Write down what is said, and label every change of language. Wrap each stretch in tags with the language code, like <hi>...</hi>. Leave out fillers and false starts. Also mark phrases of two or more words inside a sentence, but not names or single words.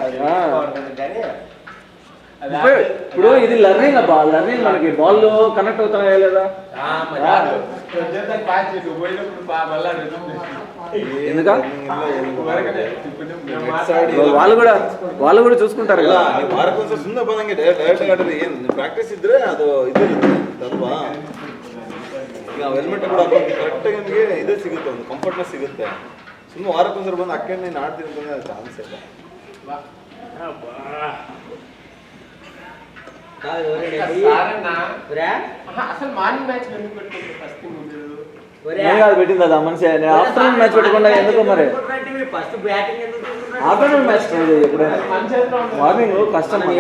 <te>ఇప్పుడు ఇది లర్నింగ్ అబ్బా. లర్నింగ్ మనకి బాల్ కనెక్ట్ అవుతున్నాయా లేదా? ఎందుక వాళ్ళు కూడా చూసుకుంటారు కదా.</te> <kn>ವಾರಕ್ಕೊಂದ್ಸಲ ಸುಮ್ಮನೆ ಬಂದಂಗೆ ಡೈರೆಕ್ಟ್ ಆಡಿದ್ರೆ ಏನು ಪ್ರಾಕ್ಟೀಸ್ ಇದ್ರೆ ಅದು ಇದೇ ಇರುತ್ತೆ ಅಲ್ವಾ. ಈಗ ಹೆಲ್ಮೆಟ್ ಕೂಡ ಕರೆಕ್ಟಾಗಿ ನಮಗೆ ಇದೇ ಸಿಗುತ್ತೆ, ಒಂದು ಕಂಫರ್ಟ್ನೆಸ್ ಸಿಗುತ್ತೆ. ಸುಮ್ಮನೆ ವಾರಕ್ಕೊಂದ್ಸಲ ಬಂದು ಅಕ್ಕೆ ನೀನು ಆಡ್ತೀನಿ ಅಂತಂದ್ರೆ ಚಾನ್ಸ್ ಇಲ್ಲ.</kn> <te>అసలు</te> <en>morning match</en> <te>ఎందుకు పెట్టుకుంటే ఫస్ట్ ముందు నేను కాదు పెట్టింది అది ఆ మనిషి.</te> <en>afternoon match</en> <te>పెట్టుకున్నా ఎందుకు మరి?</te> <en>first batting</en> <te>ఎందుకు</te> <en>afternoon match</en> <te>ట్రై చేయి ఎప్పుడైనా. మార్నింగ్ కష్టం.</te>